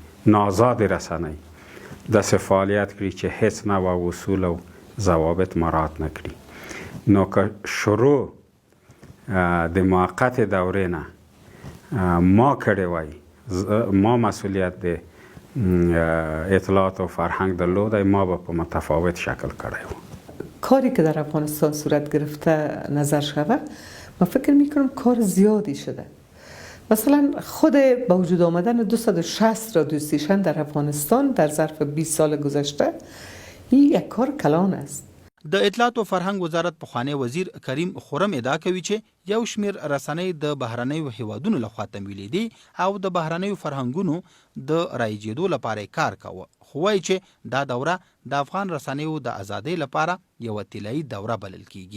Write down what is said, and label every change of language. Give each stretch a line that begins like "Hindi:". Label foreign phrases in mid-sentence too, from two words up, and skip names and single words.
Pashto: ناآزاد رسنۍ داسې فعالیت کړي چې هیڅ نوع اصول او ضوابط مراعات نه کړي. نو که شروع د موقت دورې نه ما کړی وای، ما مسئولیت د اطلاعات و فرهنگ درلوده، ما با په متفاوت شکل کړی و.
Persian: کاری که در افغانستان صورت گرفته نظر شود، من فکر میکنم کار زیادی شده. مثلا خود با وجود آمدن 260
English: radio station
Persian: در افغانستان در ظرف 20 سال گذشته، این یک کار کلان است.
Pashto: د اطلاعات او فرهنګ وزارت پخوانی وزیر کریم خرم ادعا کوي چې یو شمیر رسنۍ د بهرنیو هیوادونو لخوا تمویلې دي او د بهرنیو فرهنګونو د رایجېدو لپاره کار کاوه، خو وایي چې دا دوره د افغان رسنیو د ازادۍ لپاره یوه طلایي دوره بلل کیږي.